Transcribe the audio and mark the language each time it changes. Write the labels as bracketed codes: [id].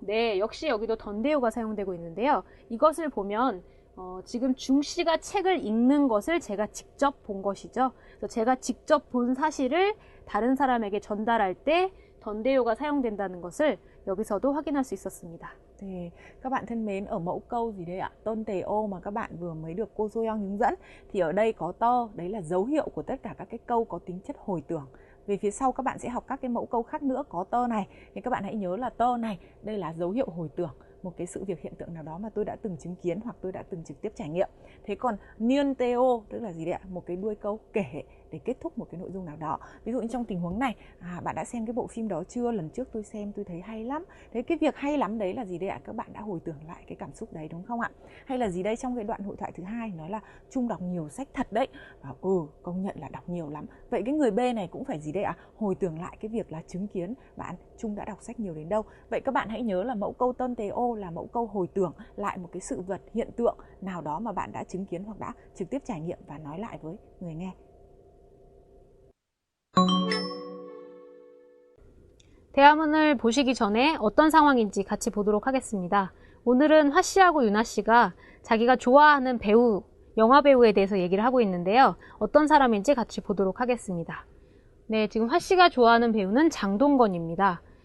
[ko] 네, 역시 여기도 던데요가 사용되고 있는데요. 이것을 보면 지금 중씨가 책을 읽는 것을 제가 직접 본 것이죠. 그래서 제가 직접 본 사실을 다른 사람에게 전달할 때 던데요가 사용된다는 것을 여기서도 확인할 수 있었습니다. [vi] 네, các bạn thân mến, ở mẫu câu gì đây ạ? 던데요 mà các bạn vừa mới được cô Soyoung hướng dẫn thì ở đây có tơ, đấy là dấu hiệu của tất cả các cái câu có tính chất hồi tưởng. Về phía sau các bạn sẽ học các cái mẫu câu khác nữa có tơ này, thì các bạn hãy nhớ là tơ này, đây là dấu hiệu hồi tưởng một cái sự việc hiện tượng nào đó mà tôi đã từng chứng kiến hoặc tôi đã từng trực tiếp trải nghiệm. Thế còn nienteo tức là gì đấy ạ? Một cái đuôi câu kể để kết thúc một cái nội dung nào đó. Ví dụ như trong tình huống này, bạn đã xem cái bộ phim đó chưa? Lần trước tôi xem tôi thấy hay lắm. Thế cái việc hay lắm đấy là gì đây ạ? Các bạn đã hồi tưởng lại cái cảm xúc đấy đúng không ạ? Hay là gì đây? Trong cái đoạn hội thoại thứ hai nói là Trung đọc nhiều sách thật đấy. Và công nhận là đọc nhiều lắm. Vậy cái người B này cũng phải gì đây ạ? Hồi tưởng lại cái việc là chứng kiến bạn Trung đã đọc sách nhiều đến đâu. Vậy các bạn hãy nhớ là mẫu câu tân tế ô là mẫu câu hồi tưởng lại một cái sự vật, hiện tượng nào đó mà bạn đã chứng kiến hoặc đã trực tiếp trải nghiệm và nói lại với người nghe. [ko] 대화문을 보시기 전에 어떤 상황인지 같이 보도록 하겠습니다. 오늘은 화 씨하고 유나 씨가 자기가 좋아하는 배우, 영화 배우에 대해서 얘기를 하고 있는데요. 어떤 사람인지 같이 보도록 하겠습니다. 네, 지금 화 씨가 좋아하는 배우는 장동건입니다.